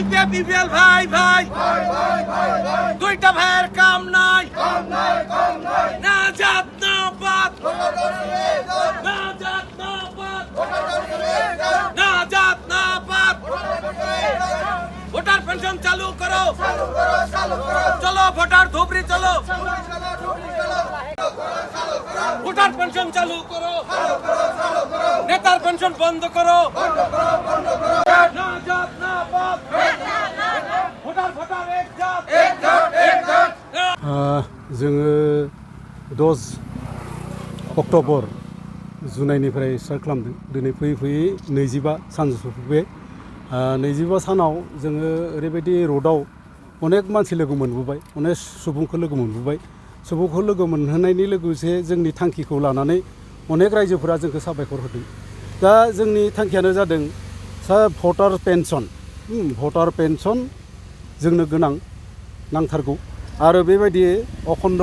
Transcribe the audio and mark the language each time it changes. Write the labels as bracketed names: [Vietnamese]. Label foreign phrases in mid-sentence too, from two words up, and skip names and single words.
[Bangla] বিপিএল ভাই ভাই দুইটা ভাইয়ের কাম নাই না জাত না পাত না জাত না পাত না জাত না পাত ভোটার পেনশন চালু করো চলো ভোটার ধুবড়ি চলো ভোটার পেনশন চালু করো নেতার পেনশন বন্ধ করো না জাত না পাত ভোটার ভোটার এক জাত [Bodo] जोङो 10 अक्ट'बर जुनाइनिफ्राय स्टार्ट खालामदों दिनै फैयै फैयै 25 सान सफैबाय 25 सानाव जोङो ओरैबायदि र'डआव अनेक मानसि लोगो मोनबोबाय अनेक सुबुंखौ लोगो मोनबोबाय सुबुंखौ लोगो मोनहोनायनि लोगोसे जोंनि थांखिखौ लानानै अनेक रायजोफोरा जोंखौ साबायखर होदों दा जोंनि थांखियानो जादों भटार पेन्सन जोंनो गोनां नांथारगौ आरो बेबायदि अखण्ड